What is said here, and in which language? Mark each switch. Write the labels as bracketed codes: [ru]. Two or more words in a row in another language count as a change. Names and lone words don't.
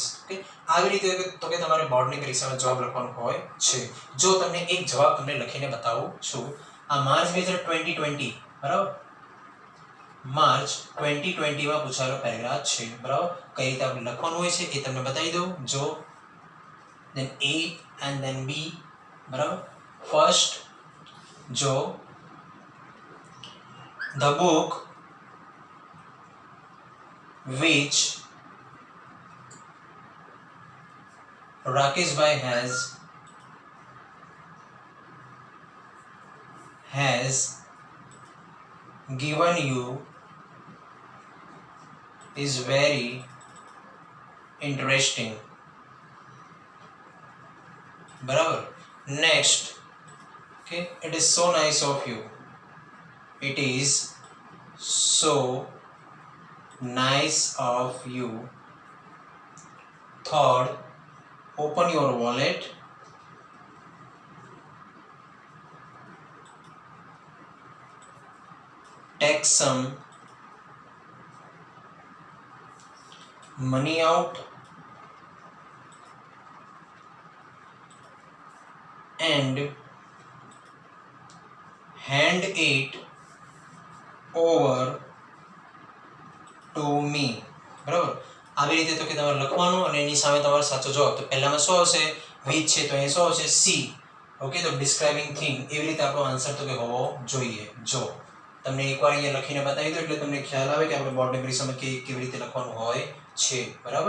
[gu] ઓકે, આવી રીતે તો કે તમારે બોર્ડની પરીક્ષામાં જવાબ લખવાનું હોય છે. જો તમને એક જવાબ તમને લખીને બતાવું છું. આ માર્ચ 2020, બરાબર, માર્ચ 2020 માં પૂછાયેલો પેરેગ્રાફ છે, બરાબર. કઈ રીતે આપણે લખવાનું હોય છે એ તમને બતાવી દઉં. જો [en] then A and then B, બરાબર. ફર્સ્ટ, જો the book which Rakesh bhai has given you is very interesting, [gu] બરાબર. નેક્સ્ટ, [en] okay, it is so nice of you, it is so nice of you. Third, open your wallet, take some money out, and hand it over to me, [gu] બરાબર. આવી રીતે તો કે તમારે લખવાનું અને એની સામે તમારો સાચો જવાબ. તો પહેલામાં શું આવશે? which છે, તો અહીંયા શું આવશે? સી. ઓકે, તો [en] describing thing. [gu] એવી રીતે આપણો આન્સર તો કે હોવો જોઈએ. જો તમને એકવાર અહીંયા લખીને બતાવી દો એટલે તમને ખ્યાલ આવે કે આપણે બોર્ડની પરીક્ષામાં કેવી રીતે લખવાનું હોય છે, બરાબર.